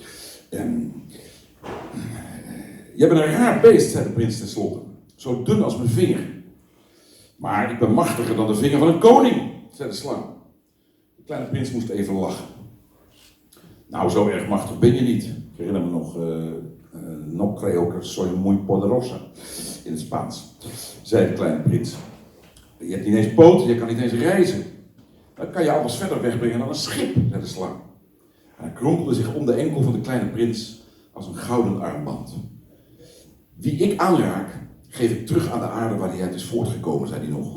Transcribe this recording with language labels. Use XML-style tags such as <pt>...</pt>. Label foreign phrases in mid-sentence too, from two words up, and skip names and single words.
<nl>Je bent een raar beest, zei de prins tenslotte. Zo dun als mijn vinger. Maar ik ben machtiger dan de vinger van een koning, zei de slang. De kleine prins moest even lachen. Nou, zo erg machtig ben je niet. Ik herinner me nog,</nl> <es>no creo que soy muy poderosa,</es> <nl>in het Spaans, zei de kleine prins. Je hebt niet eens poten, je kan niet eens reizen. Dan kan je alles verder wegbrengen dan een schip, zei de slang. En hij kronkelde zich om de enkel van de kleine prins als een gouden armband. Wie ik aanraak, geef ik terug aan de aarde waar hij uit is voortgekomen, zei hij nog.</nl>